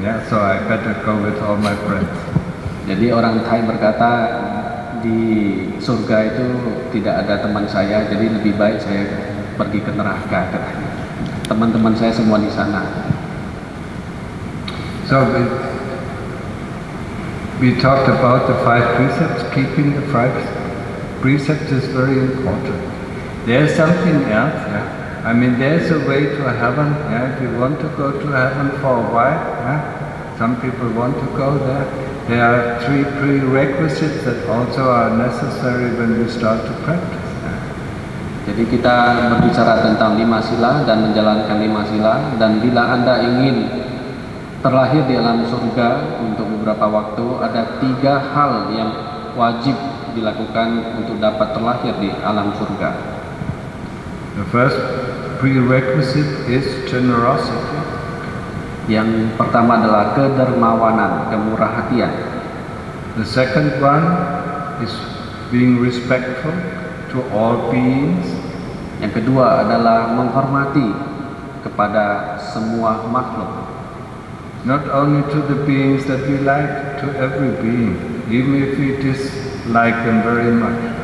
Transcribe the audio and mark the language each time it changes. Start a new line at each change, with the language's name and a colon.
English: So I better go with all my friends.
Indonesian: Jadi orang Thai berkata, di surga itu tidak ada teman saya, jadi lebih baik saya pergi ke neraka. Teman-teman saya semua di sana.
English: So we talked about the 5 precepts. Keeping the 5 precepts is very important. There's something else, there's a way to heaven, if you want to go to heaven for a while, some people want to go there. There are 3 prerequisites that also are necessary when we start to practice.
Indonesian: Jadi kita berbicara tentang 5 sila dan menjalankan 5 sila, dan bila Anda ingin terlahir di alam surga untuk beberapa waktu, ada 3 hal yang wajib dilakukan untuk dapat terlahir di alam surga.
English: The first prerequisite is generosity.
Indonesian: Yang pertama adalah kedermawanan, kemurah hatian.
English: The second one is being respectful to all beings.
Indonesian: Yang kedua adalah menghormati kepada semua makhluk.
English: Not only to the beings that we like, to every being, even if we dislike them very much.